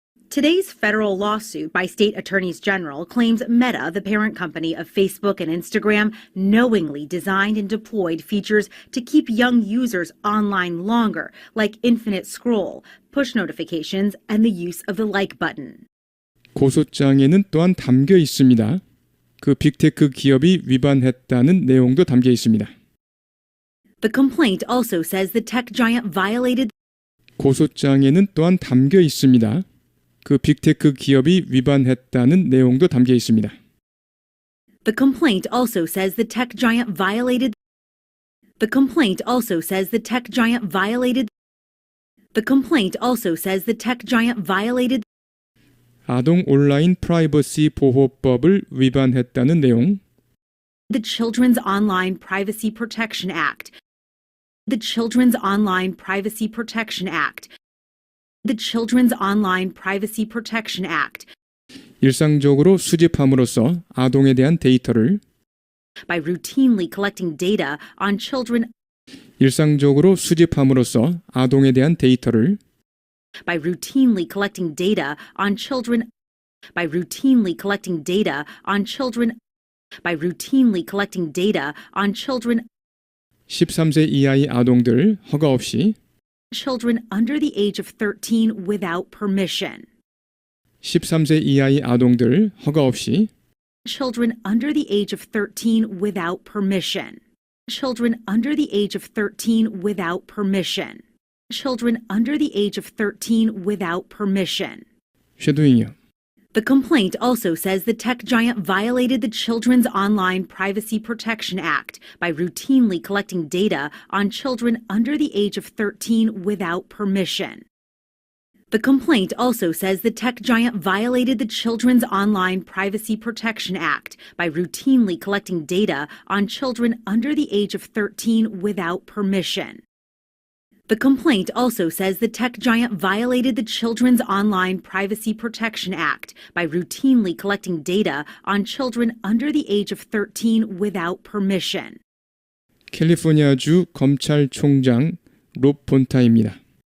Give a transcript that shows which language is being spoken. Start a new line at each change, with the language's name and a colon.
English: Today's federal lawsuit by state attorneys general claims Meta, the parent company of Facebook and Instagram, knowingly designed and deployed features to keep young users online longer, like infinite scroll, push notifications, and the use of the like button.
Korean: 고소장에는 또한 담겨 있습니다. 그 빅테크 기업이 위반했다는 내용도 담겨 있습니다.
English: The complaint also says the tech giant violated
Korean: 고소장에는 또한 담겨 있습니다. 그 빅테크 기업이 위반했다는 내용도 담겨 있습니다.
English: The complaint also says the tech giant violated The complaint also says the tech giant violated The complaint also says the tech giant violated
Korean: 아동 온라인 프라이버시 보호법을 위반했다는 내용,
English: the Children's Online Privacy Protection Act, the Children's Online Privacy Protection Act, the Children's Online Privacy Protection Act,
Korean: 일상적으로 수집함으로써 아동에 대한 데이터를
English: by routinely collecting data on children,
Korean: 일상적으로 수집함으로써 아동에 대한 데이터를
English: by routinely collecting data on children, by routinely collecting data on children, by routinely collecting data on children,
Korean: 13세 이하의 아동들 허가 없이
English: children under the age of 13 without permission,
Korean: 13세 이하의 아동들 허가 없이
English: children under the age of 13 without permission, children under the age of 13 without permission, children under the age of 13 without permission.
Korean: 쉐도잉이요.
English: The complaint also says the tech giant violated the Children's Online Privacy Protection Act by routinely collecting data on children under the age of 13 without permission. The complaint also says the tech giant violated the Children's Online Privacy Protection Act by routinely collecting data on children under the age of 13 without permission. The complaint also says the tech giant violated the Children's Online Privacy Protection Act by routinely collecting data on children under the age of 13 without permission.
Korean: 캘리포니아주 검찰총장 롭 본타입니다.